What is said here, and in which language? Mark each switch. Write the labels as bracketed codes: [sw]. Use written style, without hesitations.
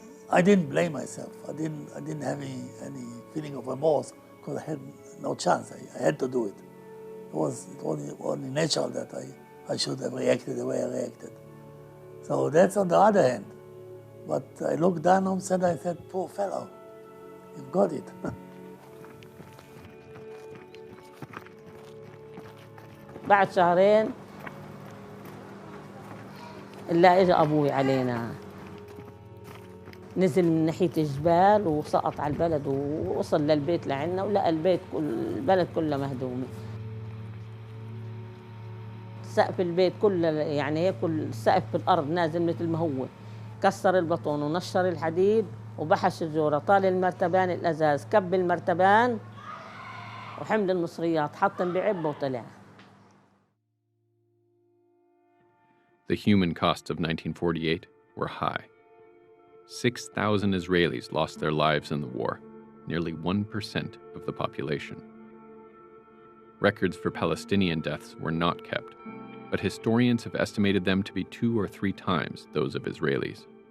[en] I didn't blame myself. I didn't have any feeling of remorse because I had no chance. I had to do it. It was only natural that I should have reacted the way I reacted. So that's on the other hand. But I looked down on him and I said, poor fellow, you've got it. [ar] بعد شهرين إلا إجا أبوي علينا. نزل من ناحية الجبال وسقط على البلد ووصل للبيت لعنا ولقى البلد كله مهدومة. سقف البيت كله يعني هيك السقف بالأرض نازل مثل ما هو. كسر البطون ونشر الحديد وبحش الجورة، طال المرتبان الأزاز، كب المرتبان وحمل المصريات، حطن بعبه وطلع. [en] The human costs of 1948 were high. 6,000 Israelis lost their lives in the war, nearly 1% of the population. Records for Palestinian deaths were not kept, but historians have estimated them to be 2 or 3 times those of Israelis.